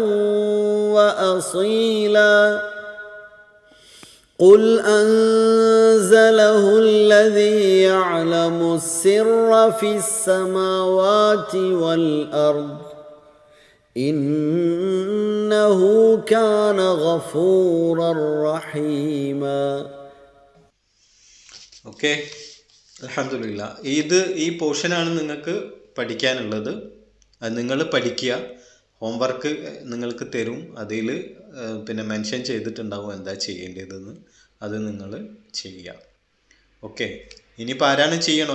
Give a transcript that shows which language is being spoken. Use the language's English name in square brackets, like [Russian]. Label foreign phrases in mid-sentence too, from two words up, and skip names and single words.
[Arabic] وأصيلا قل أنزله الذي يعلم السر في السماوات والأرض إنه كان غفورا رحيما. [Malayalam] ഓക്കെ, അൽഹംദുലില്ലാ. ഈ പോർഷനാണ് നിങ്ങൾക്ക് പഠിക്കാനുള്ളത്. അത് നിങ്ങൾ പഠിക്കുക. ഹോംവർക്ക് നിങ്ങൾക്ക് തരും. അതിൽ പിന്നെ മെൻഷൻ ചെയ്തിട്ടുണ്ടാവും എന്താ ചെയ്യേണ്ടതെന്ന്. അത് നിങ്ങൾ ചെയ്യുക. ഓക്കെ, ഇനി പാരായണം ചെയ്യണോ?